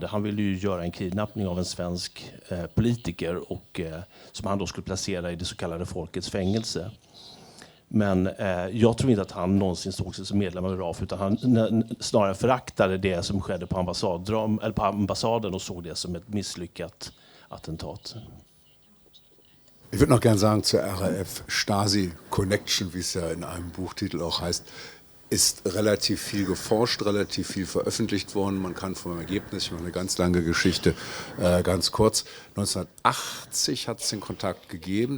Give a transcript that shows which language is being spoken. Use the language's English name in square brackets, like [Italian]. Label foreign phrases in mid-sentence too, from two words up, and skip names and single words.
[Swedish] Han ville ju göra en kidnappning av en svensk politiker och som han då skulle placera i det så kallade Folkets fängelse. Men jag tror inte att han någonsin såg sig som medlem av RAF, utan han snarare föraktade det som skedde på ambassaden och såg det som ett misslyckat attentat. [German] Ich würde noch gerne sagen zur RAF Stasi Connection, wie es ja in einem Buchtitel auch heißt. ist relativ viel geforscht, relativ viel veröffentlicht worden. Man kann vom Ergebnis, ich mache eine ganz lange Geschichte, ganz kurz, 1980 hat es den Kontakt gegeben.